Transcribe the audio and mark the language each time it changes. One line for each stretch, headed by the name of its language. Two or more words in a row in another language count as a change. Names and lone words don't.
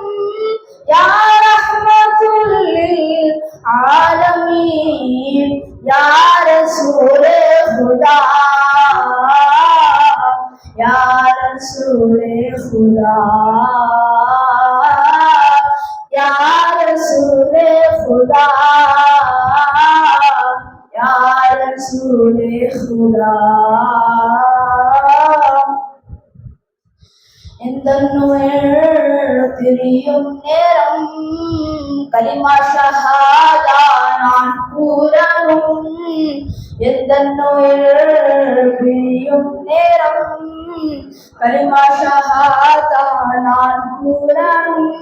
Arabic: يا رحمة للعالمين,
Urdu: يا رسولِ خدا, يا رسولِ خدا, يا رسولِ خدا, يا رسول خدا.
Tamil: இந்த நுயர் பிரியும் நேரம்
Arabic: كلمة شهادة
Tamil: நான் கூறணும். எந்த நுயர் பிரியும் நேரம்
Arabic: كلمة شهادة
Tamil: நான் கூறணும்.